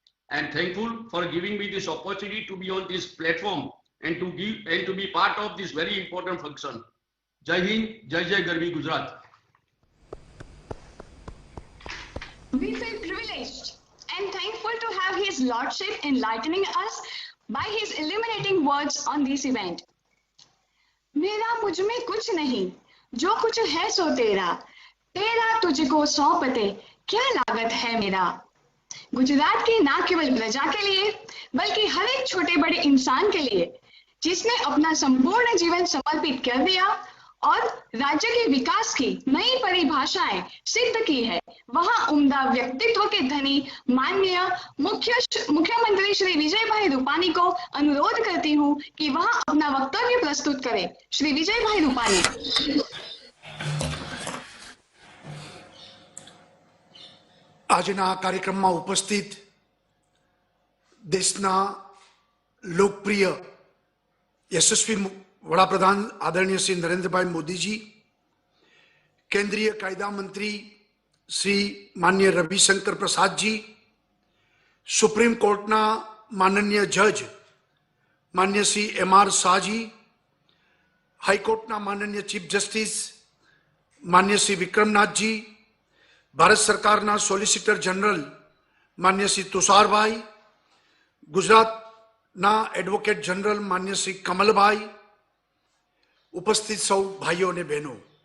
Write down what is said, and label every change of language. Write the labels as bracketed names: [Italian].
[English] I am thankful for giving me this opportunity to be on this platform and to be part of this very important function. [Hindi] Jai Hind, Jai Jai Garvi Gujarat. [English] We feel privileged and thankful to have His Lordship enlightening us by his illuminating words on this event. [Hindi] मेरा मुझ में कुछ नहीं, जो कुछ है सो तेरा, तेरा तुझको सौंपते क्या लागत है मेरा। गुजरात की ना केवल प्रजा के लिए बल्कि हर एक छोटे बड़े इंसान के लिए जिसने अपना संपूर्ण जीवन समर्पित कर दिया और राज्य के विकास की नई परिभाषाएं सिद्ध की है, वहां उम्दा व्यक्तित्व के धनी माननीय मुख्यमंत्री श्री विजय भाई रूपानी को अनुरोध करती हूं कि वह अपना वक्तव्य प्रस्तुत करें। श्री विजय भाई रूपानी। [Gujarati] આજના કાર્યક્રમમાં ઉપસ્થિત દેશના લોકપ્રિય યશસ્વી વડાપ્રધાન આદરણીય શ્રી નરેન્દ્રભાઈ મોદીજી, કેન્દ્રીય કાયદા મંત્રી શ્રી માનનીય રવિશંકર પ્રસાદજી, સુપ્રીમ કોર્ટના માનનીય જજ માન્ય શ્રી એમ.આર. શાહજી, હાઈકોર્ટના માનનીય ચીફ જસ્ટિસ માન્ય શ્રી વિક્રમનાથજી, भारत सरकारना सोलिसिटर जनरल मान्य श्री तुषारभाई, गुजरातना एडवोकेट जनरल मान्य श्री कमलभाई, उपस्थित सौ भाईओ ने बहनों,